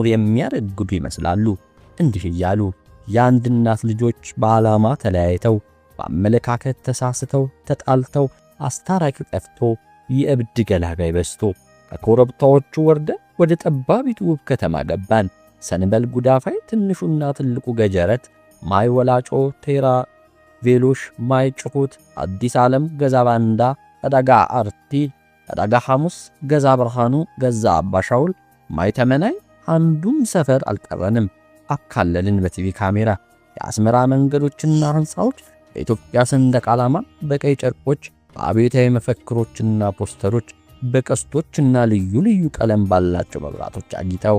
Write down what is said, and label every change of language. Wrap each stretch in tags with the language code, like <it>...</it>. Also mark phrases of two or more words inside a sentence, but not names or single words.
<am>የሚያረግዱ ይመስላሉ። እንዲህ እያሉ የአንድ እናት ልጆች በዓላማ ተለያይተው፣ በአመለካከት ተሳስተው፣ ተጣልተው፣ አስታራቂ ጠፍቶ፣ የእብድ ገላጋይ በዝቶ ከኮረብታዎቹ ወርደ ወደ ጠባቢቱ ውብ ከተማ ገባን። ሰንበል ጉዳፋይ፣ ትንሹና ትልቁ ገጀረት፣ ማይ ወላጮ፣ ቴራ ቬሎሽ፣ ማይ ጭሁት፣ አዲስ ዓለም፣ ገዛ ባንዳ፣ ዕዳጋ አርቲ፣ ዕዳጋ ሐሙስ፣ ገዛ ብርሃኑ፣ ገዛ አባሻውል፣ ማይ ተመናይ፣ አንዱም ሰፈር አልቀረንም። አካለልን በቲቪ ካሜራ። የአስመራ መንገዶችና ሕንፃዎች በኢትዮጵያ ሰንደቅ ዓላማ፣ በቀይ ጨርቆች፣ በአብዮታዊ መፈክሮችና ፖስተሮች፣ በቀስቶችና ልዩ ልዩ ቀለም ባላቸው መብራቶች አጊጠው</am>